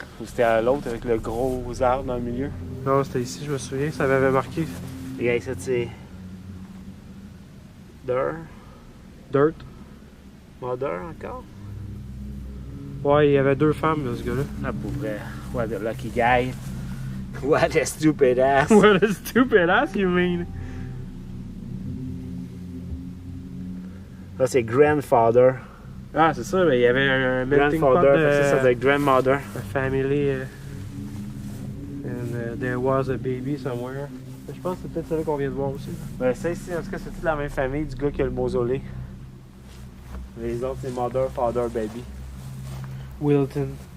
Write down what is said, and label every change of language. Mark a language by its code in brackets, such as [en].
[fr] Ou c'était à l'autre avec le gros arbre dans le milieu? Non, c'était ici, je me souviens, ça m'avait marqué. Regarde, ça c'est... [en] Dirt. [fr] Mother encore? Ouais, il y avait 2 femmes, là, ce gars-là. Ah, pour vrai. [en] What a lucky guy. What a stupid ass. What a stupid ass you mean? [fr] Là, c'est grandfather. Ah, c'est ça, mais il y avait un melting pot [en] Grandfather, [fr] de... c'est ça, c'est grandmother. [en] A family, and there was a baby somewhere. [fr] Je pense que c'est peut-être celui qu'on vient de voir aussi. Ben, ça ici, en tout cas, c'est toute la même famille du gars qui a le mausolée. Les autres, c'est [en] mother, father, baby. [fr] Wilton.